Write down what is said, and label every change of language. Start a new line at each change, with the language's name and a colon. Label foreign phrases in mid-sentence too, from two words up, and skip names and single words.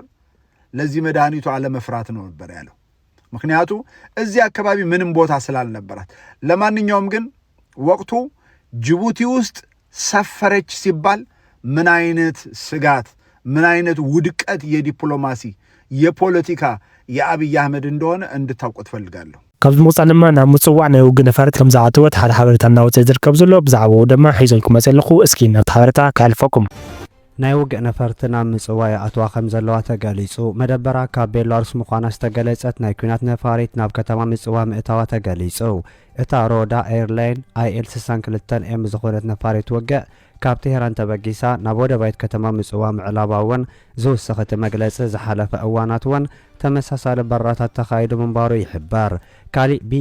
Amharic: ለዚህ መድኃኒቱ አለመፍራት ነው ነበር ያለው። ምክንያቱ እዚህ አካባቢ ምንም ቦታ ስላልነበራት። ለማንኛውም ግን ወቅቱ ጅቡቲ ውስጥ ሰፈረች ሲባል ምን አይነት ስጋት፣ ምን አይነት ውድቀት የዲፕሎማሲ የፖለቲካ የአብይ አህመድ እንደሆነ እንድታውቁት ፈልጋለሁ።
Tigrinya: ካብዚ ምውፃእ ድማ ናብ ምፅዋዕ ናይ ውግእ ነፈረት ከም ዝኣተወት ሓደ ሓበሬታ እናወፅእ ዝርከብ ዘሎ ብዛዕባኡ ድማ ሒዞልኩም መፅእ ኣለኹ። እስኪ ናብቲ ሓበሬታ ከሕልፈኩም። ናይ ውግእ ነፈርቲ ናብ ምፅዋዕ ኣትዋ ከም ዘለዋ ተገሊጹ። መደበራ ካብ ቤላሩስ ምዃና ዝተገለጸት ናይ ኩናት ነፋሪት ናብ ከተማ ምፅዋዕ ምእታዋ ተገሊጹ። እታ ሮዳ ኤርላይን IL 62 ኤም ዝኾነት ነፋሪት ውግእ ካብ ቴሄራን ተበጊሳ ናብ ወደባይት ከተማ ምፅዋዕ ምዕላባ እውን ዝውስኽቲ መግለፂ ዝሓለፈ እዋናት እውን ተመሳሳሊ በራታት ተኻይዱ ምንባሩ ይሕበር። ካሊእ